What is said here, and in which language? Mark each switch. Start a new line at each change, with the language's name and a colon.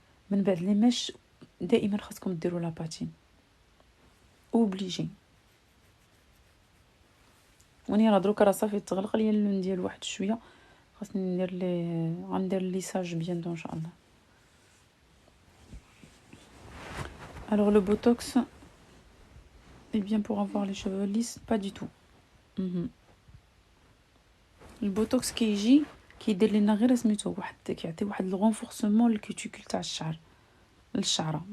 Arabic: من بعد لي ميش دائما خاصكم ديروا لاباتين اوبليجي. وني راه دروكا راه صافي تغلق ليا اللون ديال واحد شويه، خاصني ندير غندير ليساج بيانتو ان شاء الله.
French: Alors le botox est bien pour avoir les cheveux lisses? Pas du tout.
Arabic: البوتوكس كيجي كيدير لنا غير سميتو واحد، كيعطي واحد الغونفورسمون للكوتيكول تاع الشعر للشعره.